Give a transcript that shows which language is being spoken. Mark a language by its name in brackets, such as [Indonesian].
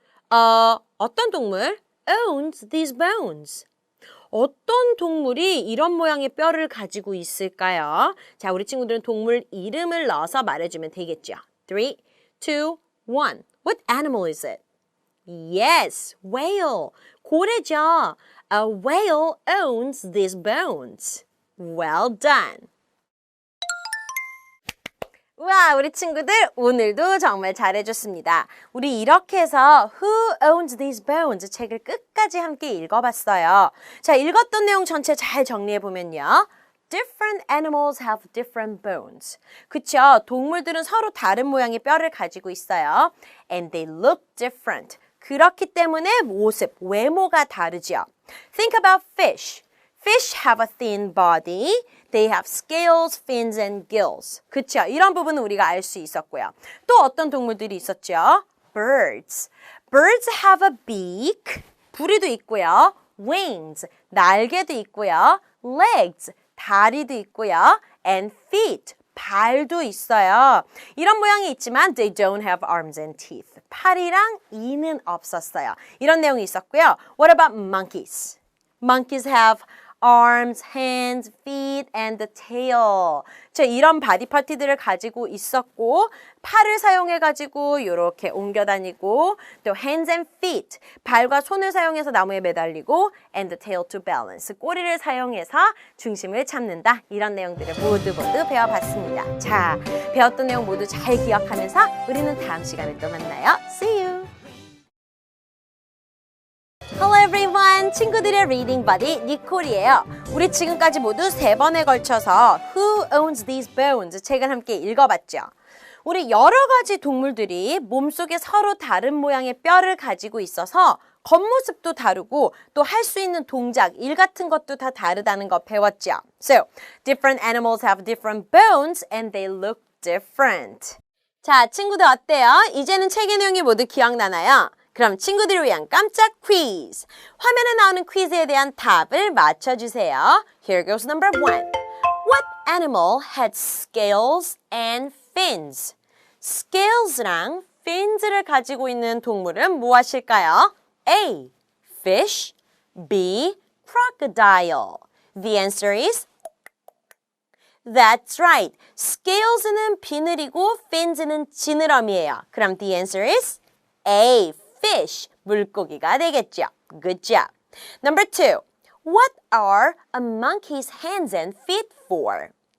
[Korean] 어떤 동물 [English] owns these bones? [Korean] 어떤 동물이 이런 모양의 뼈를 가지고 있을까요? 자, 우리 친구들은 동물 이름을 넣어서 말해주면 되겠죠. [English] 3, 2, 1. What animal is it? Yes, whale. [Korean] 고래죠. [English] A whale owns these bones. Well done. [Korean] 우와, 우리 친구들 오늘도 정말 잘해줬습니다. 우리 이렇게 해서 Who owns these bones 책을 끝까지 함께 읽어봤어요. 자, 읽었던 내용 전체 잘 정리해보면요. [English] Different animals have different bones. [Korean] 그쵸? 동물들은 서로 다른 모양의 뼈를 가지고 있어요. [English] And they look different. [Korean] 그렇기 때문에 모습, 외모가 다르죠. [English] Think about fish. Fish have a thin body. They have scales, fins, and gills. [Korean] 그쵸? 이런 부분은 우리가 알 수 있었고요. 또 어떤 동물들이 있었죠? [English] Birds. Birds have a beak. [Korean] 부리도 있고요. [English] Wings. [Korean] 날개도 있고요. Legs. 다리도 있고요. [English] And feet. [Korean] 발도 있어요. 이런 모양이 있지만 [English] they don't have arms and teeth. [Korean] 팔이랑 이는 없었어요. 이런 내용이 있었고요. [English] What about monkeys? Monkeys have arms, hands, feet, and the tail. [Korean] 자, 이런 바디 파티들을 가지고 있었고 팔을 사용해가지고 이렇게 옮겨 다니고 또 [English] hands and feet, [Korean] 발과 손을 사용해서 나무에 매달리고 [English] and the tail to balance, [Korean] 꼬리를 사용해서 중심을 잡는다. 이런 내용들을 모두 배워봤습니다. 자, 배웠던 내용 모두 잘 기억하면서 우리는 다음 시간에 또 만나요. [English] See you! Hello everyone! [Korean] 친구들의 리딩 버디 니콜이에요. 우리 지금까지 모두 3번에 걸쳐서 Who owns these bones? 책을 함께 읽어봤죠. 우리 여러 가지 동물들이 몸속에 서로 다른 모양의 뼈를 가지고 있어서 겉모습도 다르고 또 할 수 있는 동작, 일 같은 것도 다 다르다는 거 배웠죠. [English] So, different animals have different bones and they look different. [Korean] 자, 친구들 어때요? 이제는 책의 내용이 모두 기억나나요? 그럼 친구들을 위한 깜짝 퀴즈! 화면에 나오는 퀴즈에 대한 답을 맞춰주세요. [English] Here goes number 1. What animal had scales and fins? [Korean] scales랑 fins를 가지고 있는 동물은 무엇일까요? [English] A. Fish. B. Crocodile. The answer is That's right. [Korean] scales는 비늘이고 fins는 지느러미예요. 그럼 [English] the answer is A. Fish. [Korean] 물고기가 되겠죠. [English] Good job. Number 2. What are a monkey's hands and feet for?